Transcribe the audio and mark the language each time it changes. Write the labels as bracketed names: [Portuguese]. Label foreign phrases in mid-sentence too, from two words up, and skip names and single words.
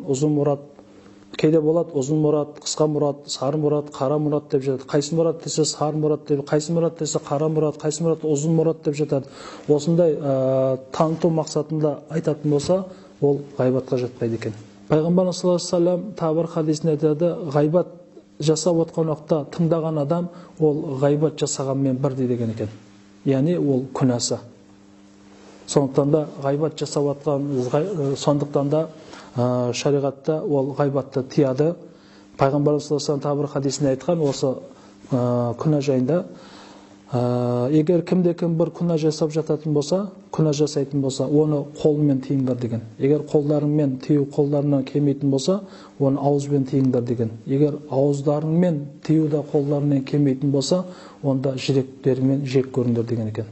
[Kazakh] Ұзын Мұрат кейде болады, ұзын Мұрат, қысқа Мұрат, сары Мұрат, қара Мұрат деп жатады. Қайсы Мұрат десе сары Мұрат деп, қайсы Мұрат десе қара Мұрат, қайсы Мұрат ұзын Мұрат деп жатады. Осындай таныту мақсатында айтатын болса, ол ғайбатқа жатпайды екен. Пайғамбар [Arabic] صلى الله عليه وسلم [Kazakh] тағы бір хадисінде айтады: ғайбат жасап отқан уақытта тыңдаған адам, ол ғайбат жасағанмен бірдей деген екен. Яғни ол күнәсі. Сондықтан да ғайбат жасап отқан, сондықтан да шариғатта ол ғайбатты тияды. Пайғамбар [Arabic] صلى الله عليه وسلم [Kazakh] тағы бір хадисінде айтқан осы күнә жайында: егер кімде-кім бір күнә жасап жататын болса, күнә жасайтын болса, оны қолымен тыйыңдар деген. Егер қолдарыңмен тыю қолдарынан келмейтін болса, оны ауызбен тыйыңдар деген. Егер ауыздарыңмен тыю да қолдарынан келмейтін болса, онда жүректеріңмен жек көріңдер деген екен.